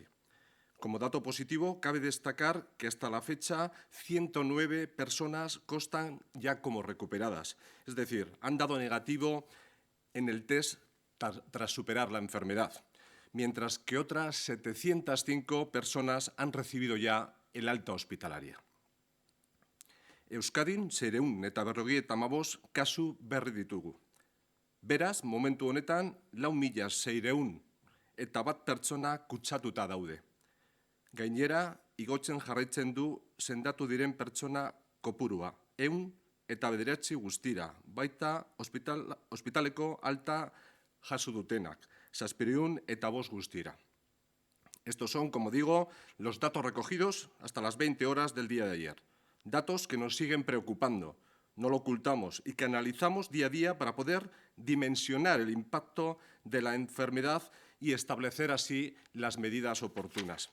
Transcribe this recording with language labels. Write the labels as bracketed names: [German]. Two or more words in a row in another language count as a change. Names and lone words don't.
[Spanish] Como dato positivo, cabe destacar que hasta la fecha 109 personas constan ya como recuperadas, es decir, han dado negativo en el test tras superar la enfermedad, mientras que otras 705 personas han recibido ya el alta hospitalaria. [Basque] Euskadin 455 kasu berri ditugu. Beraz, momentu honetan 4.601 pertsona kutsatuta daude. Gainera, igotzen jarraitzen du sendatu diren pertsona kopurua, 109 guztira, baita ospitaleko alta jaso dutenak, 705 guztira. [Spanish] Estos son, como digo, los datos recogidos hasta las 20 horas del día de ayer. Datos que nos siguen preocupando, no lo ocultamos, y que analizamos día a día para poder dimensionar el impacto de la enfermedad y establecer así las medidas oportunas.